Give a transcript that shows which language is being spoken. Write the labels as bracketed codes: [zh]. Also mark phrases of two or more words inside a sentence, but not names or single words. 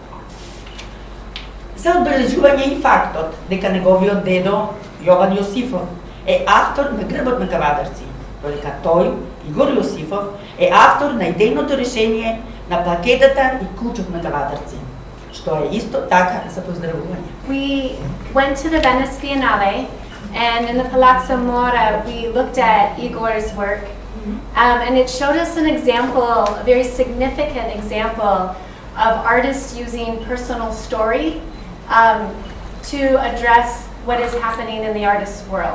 [mk] За одбележување и фактот дека неговиот дедо Јован Јосифов е автор на Грбот на Кавадарци, додека тој, Игор Јосифов, е автор на идејното решение на плакетата и кучот на Кавадарци, што е исто така за поздравување. [en] We went to the Venice Biennale, and in the Palazzo Mora we looked at Igor's work, and it showed us an example, a very significant example of artists using personal story to address what is happening in the artist's world.